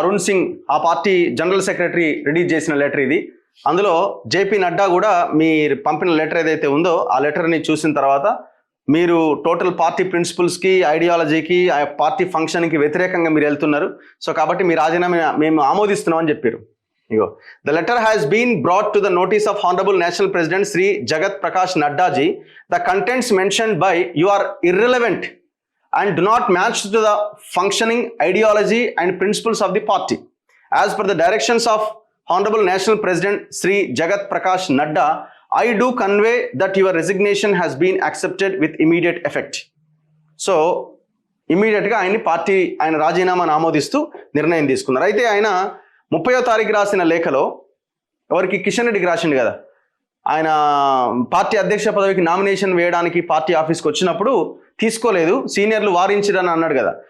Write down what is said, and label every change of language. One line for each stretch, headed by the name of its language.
Telugu: అరుణ్ సింగ్, ఆ party general secretary release చేసిన letter ఇది. అందులో జేపీ నడ్డా కూడా మీరు పంపిన లెటర్ ఏదైతే ఉందో ఆ లెటర్ని చూసిన తర్వాత మీరు టోటల్ పార్టీ ప్రిన్సిపల్స్కి, ఐడియాలజీకి, ఆ పార్టీ ఫంక్షన్కి వ్యతిరేకంగా మీరు వెళ్తున్నారు. సో కాబట్టి మీ రాజీనామా మేము ఆమోదిస్తున్నామని చెప్పారు. ఇగో,
English: the letter has been brought to the notice of Honorable National President Sri Jagat Prakash Nadda ji. The contents mentioned by you are irrelevant and do not match to the functioning ideology and principles of the party. As per the directions of Honorable National President Sri Jagat Prakash Nadda, I do convey that your resignation has been accepted with immediate effect.
Telugu: So ఇమీడియట్గా ఆయన రాజీనామాను ఆమోదిస్తూ నిర్ణయం తీసుకున్నారు. అయితే ఆయన 30వ తారీఖు రాసిన లేఖలో ఎవరికి, కిషన్ రెడ్డికి రాసిండు కదా, ఆయన పార్టీ అధ్యక్ష పదవికి నామినేషన్ వేయడానికి పార్టీ ఆఫీస్కి వచ్చినప్పుడు తీసుకోలేదు, సీనియర్లు వారించిరని అన్నాడు కదా.